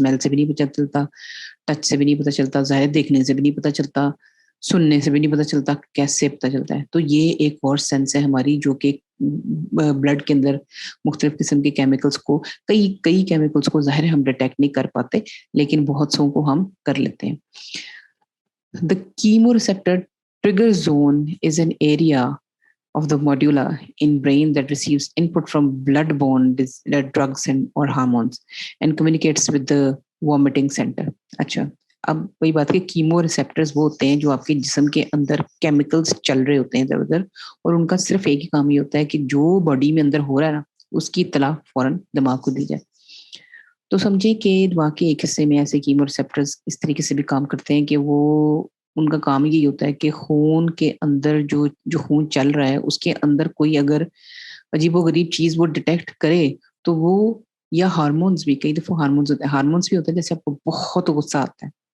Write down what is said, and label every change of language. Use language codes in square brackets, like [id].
[hi] Smell से भी नहीं पता चलता, टच से भी नहीं पता चलता, ज़ाहिर देखने से भी नहीं पता चलता, सुनने से भी नहीं पता चलता, कैसे पता चलता है? तो ये एक और सेंस है हमारी, जो कि ब्लड के अंदर मुख्तलिफ किस्म के केमिकल्स को, कई कई केमिकल्स को ज़ाहिर है हम डिटेक्ट नहीं कर पाते, लेकिन बहुत सों को हम कर लेते हैं। [en] The chemoreceptor trigger zone is an area of the medulla in brain that receives input from blood-borne drugs and or hormones and communicates with the vomiting center. [hi] अच्छा, अब वही बात है, कीमो रिसेप्टर्स वो होते हैं जो आपके जिस्म के अंदर केमिकल्स चल रहे होते हैं इधर-उधर, और उनका सिर्फ एक ही काम ये होता है कि जो बॉडी में अंदर हो रहा है ना, उसकी इत्तला फौरन दिमाग को दी जाए। तो समझिए कि दिमाग के एक हिस्से में ऐसे कीमो रिसेप्टर्स इस तरीके से भी काम करते हैं कि वो, उनका काम यही होता है कि खून के अंदर जो जो खून चल रहा है, उसके अंदर कोई अगर अजीबो-गरीब चीज़ वो डिटेक्ट करे, तो वो, या हार्मोन्स भी, कई दफ़ा हार्मोन्स भी होते हैं, जैसे आपको बहुत गुस्सा आता है,